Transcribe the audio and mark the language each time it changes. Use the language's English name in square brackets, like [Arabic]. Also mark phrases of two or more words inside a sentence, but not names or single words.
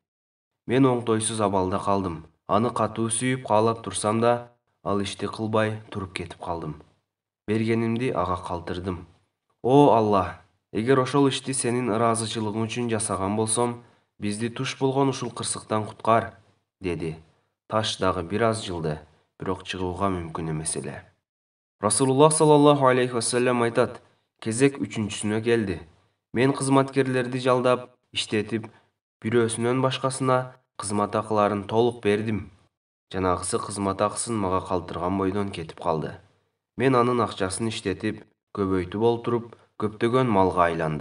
[Kyrgyz] Мен оңтойсуз абалда калдым. Аны катуу сүйүп каалап турсам да, ал ишти кылбай туруп кетип калдым. Бергенимди ага калтырдым. О Аллах, эгер ошол ишти сенин ыраазычылыгың үчүн жасаган болсом, бизди туш болгон ушул кырсыктан куткар, деди. Таш дагы бир аз жылды, бирок чыгууга мүмкүн эмес эле. Расулуллах [Arabic] صلى الله عليه وسلم [Kyrgyz] айтат, кезек үчүнчүсүнө келди. Мен кызматкерлерди жалдап, иштетип, бирөөсүнөн башкасына кызмат акыларын толук бердим. Жанагысы кызмат акысын мага калтырган бойдон кетип калды. Мен анын акчасын иштетип, көбөйтүп олтуруп, көптөгөн малга айланды.